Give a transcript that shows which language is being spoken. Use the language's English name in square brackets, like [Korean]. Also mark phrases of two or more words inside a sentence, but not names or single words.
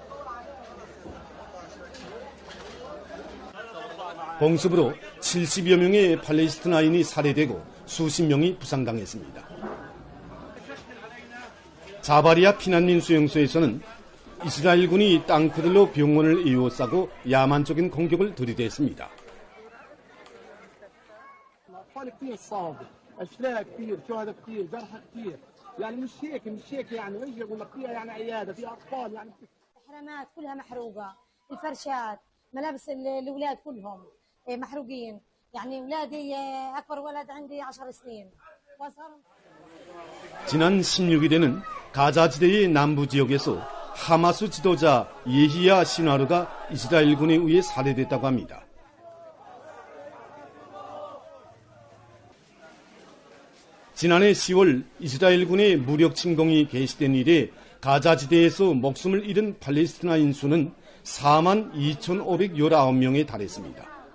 [Korean] 공습으로 70여 명의 팔레스티나인이 살해되고 수십 명이 부상당했습니다. 자바리아 피난민 수용소에서는 이스라엘군이 땅크들로 병원을 에워싸고 야만적인 공격을 들이댔습니다. [Arabic] ملابس الاولاد كلهم محروقين يعني اولادي اكبر ولد عندي 10 سنين. [Korean] 지난 16일에는 가자지대의 남부 지역에서 하마스 지도자 예히야 시나르가 이스라엘군에 의해 살해됐다고 합니다. 지난해 10월 이스라엘군의 무력 침공이 개시된 이래 가자지대에서 목숨을 잃은 팔레스티나인 수는 42,519명에 달했습니다.